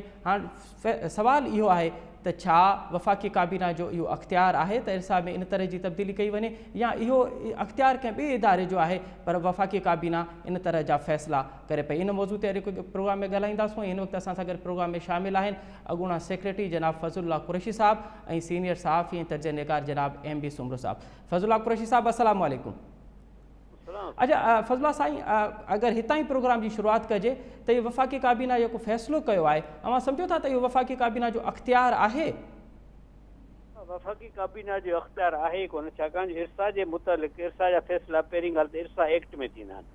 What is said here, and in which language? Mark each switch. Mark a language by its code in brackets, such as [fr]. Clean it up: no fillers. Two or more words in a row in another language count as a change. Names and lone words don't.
[sd] हाणे सवालु इहो आहे त छा वफ़ाक़ी काबीना जो इहो अख़्तियार आहे त इरसा में इन तरह जी तब्दीली कई वञे, या इहो अख़्तियार कंहिं ॿिए इदारे जो आहे पर वफ़ाक़ी काबीना इन तरह जा फ़ैसिला करे पई। इन मौज़ू ते प्रोग्राम में ॻाल्हाईंदासीं। हिन वक़्तु असां सां गॾु प्रोग्राम में शामिल आहिनि अॻूणा सेक्रेटरी जनाब फज़लुल्लाह कुरैशी साहब ऐं सीनियर सहाफ़ी ऐं तर्जुमेकार जनाब MB सुमरो साहब। फज़लुल्लाह कुरैशी साहब, [ar] السلام عليكم. [sd] अच्छा फज़लुल्लाह साईं, अगरि हितां ई प्रोग्राम जी शुरूआत कजे त इहो वफ़ाक़ी काबीना जेको फ़ैसिलो कयो आहे, अवां सम्झो था त इहो वफ़ाक़ी काबीना जो अख़्तियार आहे? वफ़ाक़ी काबीना जो अख़्तियार आहे कोन, छाकाणि इरसा जे मुतालिक़ इरसा जा फ़ैसिला पहिरीं ॻाल्हि त इरसा एक्ट में थींदा आहिनि।